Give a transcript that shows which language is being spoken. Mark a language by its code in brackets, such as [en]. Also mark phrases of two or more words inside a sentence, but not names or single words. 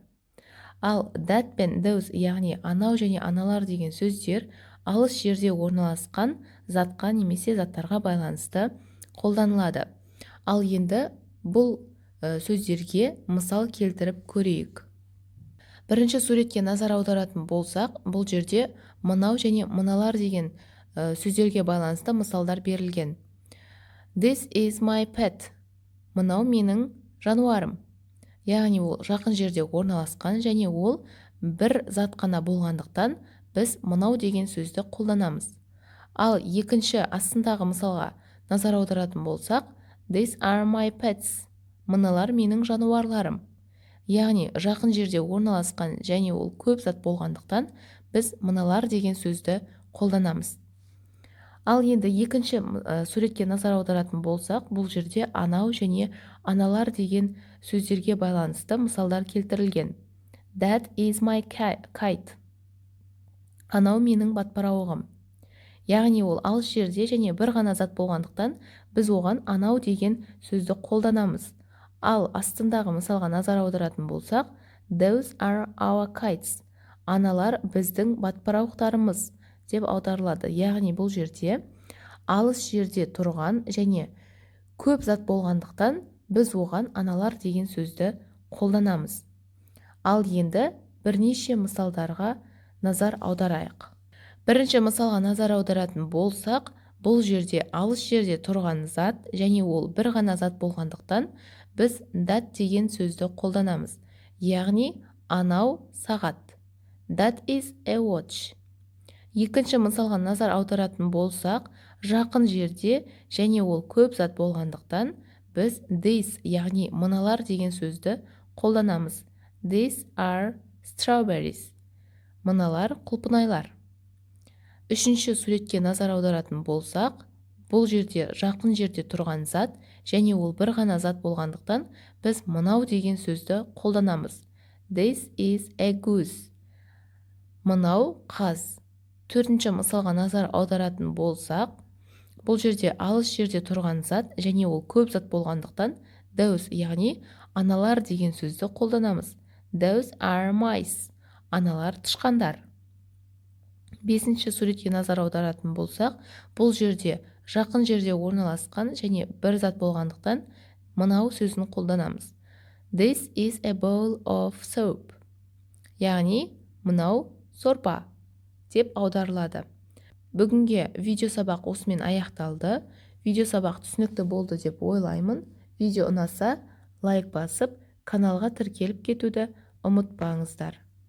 [kk] Ал that пен those, яғни анау және аналар деген сөздер алыс жерде орналасқан затқа немесе заттарға байланысты қолданылады. Ал енді бұл сөздерге мысал келтіріп көрейік. Бірінші суретке назар аударатын болсақ, бұл жерде мынау және мыналар деген сөздерге байланысты мысалдар берілген. [en] This is my pet. [kk] Мынау менің жануарым. Яғни ол жақын жерде орналасқан және ол бір зат қана болғандықтан біз мынау деген сөзді қолданамыз. Ал екінші астындағы мысалға назар аударатын болсақ, [en] These are my pets. [kk] Мыналар менің жануарларым. Яғни жақын жерде орналасқан және ол көп зат болғандықтан біз мыналар деген сөзді қолданамыз. Ал енді екінші суретке назар аударатын болсақ, бұл жерде анау және аналар деген сөздерге байланысты мысалдар келтірілген. [en] That is my kite. [kk] Анау менің батпырауығым. Яғни ол алыс жерде және бір ғана зат болғандықтан біз оған анау деген сөзді қолданамыз. Ал астындағы мысалға назар аударатын болсақ, [en] Those are our kites. [kk] Аналар біздің батпырауықтарымыз деп аударылады. Яғни бұл жерде алыс жерде тұрған және көп зат болғандықтан біз оған аналар деген сөзді қолданамыз. Ал енді бірнеше мысалдарға назар аударайық. Бірінші мысалға назар аударатын болсақ, бұл жерде алыс жерде тұрған зат және ол бір ғана зат болғандықтан біз that деген сөзді қолданамыз. Яғни анау сағат. [en] That is a watch. [kk] Екінші мысалға назар аударатын болсақ, жақын жерде және ол көп зат болғандықтан біз these, яғни мыналар деген сөзді қолданамыз. [en] These are strawberries. [kk] Мыналар құлпынайлар. Үшінші суретке назар аударатын болсақ, бұл жерде жақын жерде тұрған зат және ол бір ғана зат болғандықтан біз мынау деген сөзді қолданамыз. [en] This is a goose. [kk] Мынау қаз. Төртінші мысалға назар аударатын болсақ, бұл жерде алыс жерде тұрған зат және ол көп зат болғандықтан those, яғни аналар деген сөзді қолданамыз. [en] Those are mice. [kk] Аналар тышқандар. Бесінші суретке назар аударатын болсақ, бұл жерде жақын жерде орналасқан және бір зат болғандықтан мынау сөзін қолданамыз. [en] This is a bowl of soap. [kk] Яғни мынау сорпа деп аударылады. Бүгінге видеосабақ осымен аяқталды. Видеосабақ түсінікті болды деп ойлаймын. Видео ұнаса, лайк басып, каналға тіркеліп кетуді ұмытпаңыздар.